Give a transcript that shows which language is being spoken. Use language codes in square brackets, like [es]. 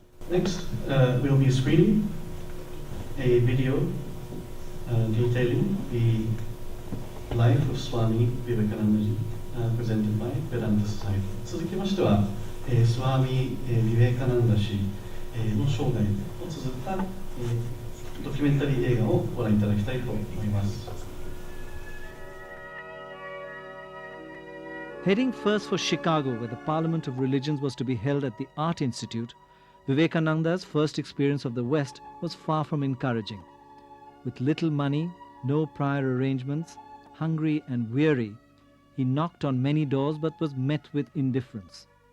[en] Next, we'll be screening a video detailing the life of Swami Vivekananda presented by Vedanta Society. [ja] 続きましては、スワミ・ヴィベカナンダ氏の生涯を綴った、ドキュメンタリー映画をご覧いただきたいと思います。 [en] Heading first for Chicago, where the Parliament of Religions was to be held at the Art Institute, Vivekananda's first experience of the West was far from encouraging. With little money, no prior arrangements, hungry and weary, he knocked on many doors but was met with indifference.